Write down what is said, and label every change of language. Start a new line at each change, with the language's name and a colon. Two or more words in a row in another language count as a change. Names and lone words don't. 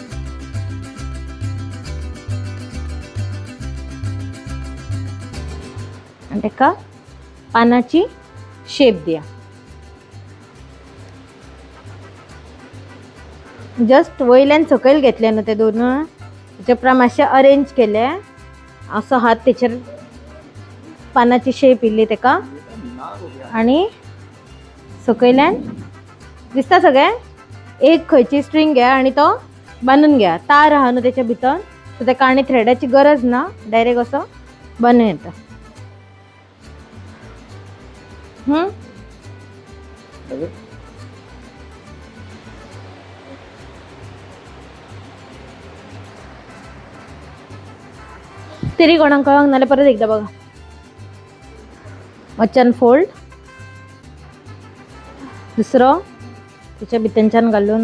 Konkani: आणि तेका पानाची शेप दिया जस्ट वयल्यान सकयल घेतले न्हू ते दोन त्याच्या उपरांत मातशे अरेंज केले असो हात तेचेर पानाची शेप इल्ली तेका आणि सकयल्यान दिसता सगळे एक खंयची स्ट्रिंग घ्या आणि तो बांधून घ्या तार आहा न्हू त्याच्या भितर सो तेका आनी थ्रेडाची गरज ना डायरेक्ट असो बांदून येता तरी कोणाक कळंक नाल्यार परत एकदा बघा वच्चान फोल्ड दुसरो त्याच्या भितरच्यान घालून